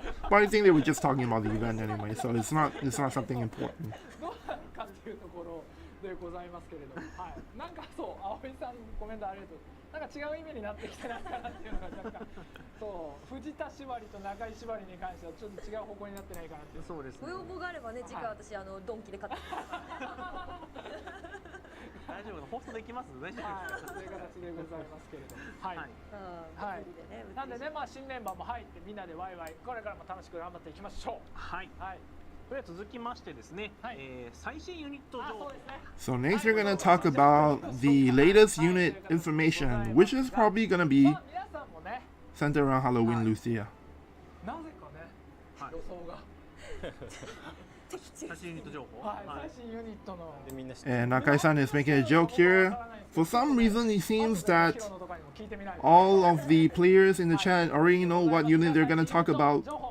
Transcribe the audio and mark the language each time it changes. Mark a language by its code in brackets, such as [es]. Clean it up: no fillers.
[en] But I think they were just talking about the event anyway, so it's not something important. [ja] でございますけれども、はい、なんかそう青井さんコメントありがとう。なんか違う意味になってきてないかなっていうのが若干そう藤田縛りと中井縛りに関してはちょっと違う方向になってないかなっていう。そうですね。ご要望があればね、次回私ドンキで買って。大丈夫、放送できます。大丈夫。はい、そういう形でございますけれども、はい。はい。なんでね、まあ新メンバーも入ってみんなでワイワイこれからも楽しく頑張っていきましょう。はい。はい。続きましてですね、最新ユニット情報。 [en] So next we're gonna talk about the latest unit information, which is probably gonna be centered around Halloween Lucia. [ja] なぜかね、予想が。最新ユニット情報。はい、最新ユニットの。 [en] And Nakai-san is making a joke here. For some reason, it seems that all of the players in the chat already know what unit they're gonna talk about.